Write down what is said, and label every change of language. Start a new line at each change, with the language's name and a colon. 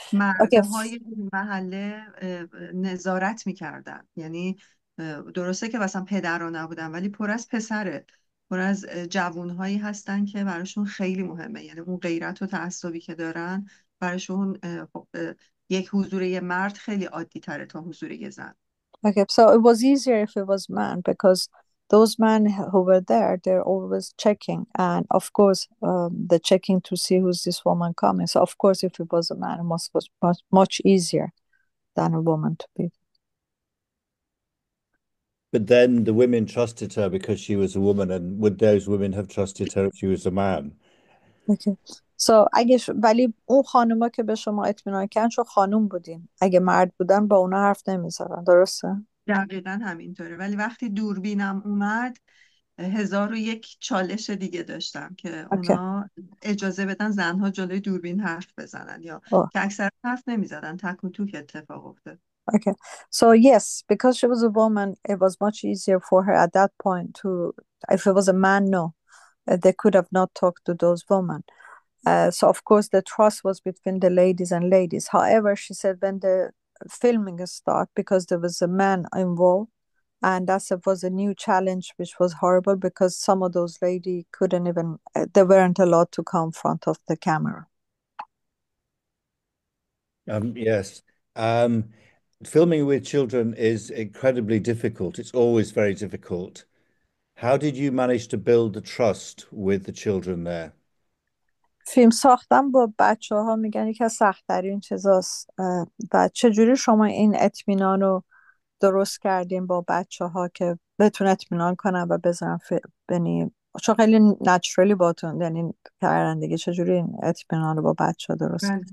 Persian: مرده های اون محله نظارت میکردن، یعنی درسته که مثلا پدرها نبودن ولی پر از پسره، پر از جوونهایی هستن که براشون خیلی مهمه، یعنی اون غیرت و تعصبی که دارن براشون خب، یک حضور یه مرد خیلی عادی تره تا حضور یه زن.
English: Okay, so it was easier if it was man because those men who were there, they're always checking, and of course, they're checking to see who's this woman coming. So of course, if it was a man, it was much easier than a woman to be. But then the women trusted her because she was a woman, and would those women have trusted her if she was a man? Okay.
Persian: So اگه ولی اون خانوما که به شما اطمینان کردن چون خانوم بودین، اگه مرد بودن با اونا حرف نمیزدن، درسته؟ دقیقا همینطوره، ولی وقتی دوربینم اومد 1001 چالش دیگه داشتم که
English: Okay.
Persian: اونا اجازه بدن زنها جلوی دوربین حرف بزنن، یا
English: Oh,
Persian: که اکثر حرف نمیزدن، تک و توک اتفاق افتاد.
English: okay. So yes, because she was a woman, it was much easier for her at that point to, if it was a man, no, they could have not talked to those women. So of course the trust was between the ladies and ladies. However, she said when the filming started, because there was a man involved, and that was a new challenge, which was horrible because some of those ladies couldn't even, they weren't allowed to come in front of the camera. Yes. Filming with children is incredibly difficult. It's always very difficult. How did you manage to build the trust with the children there?
Persian: فیلم ساختن با بچه ها میگن یکی از سخت‌ترین چیزاست. و چجوری شما این اطمینان رو درست کردیم با بچه ها که بتون اطمینان کنن و بزنن بنی، چون خیلی نچرلی باتون یعنی کردن دیگه، چجوری این اطمینان رو با بچه ها درست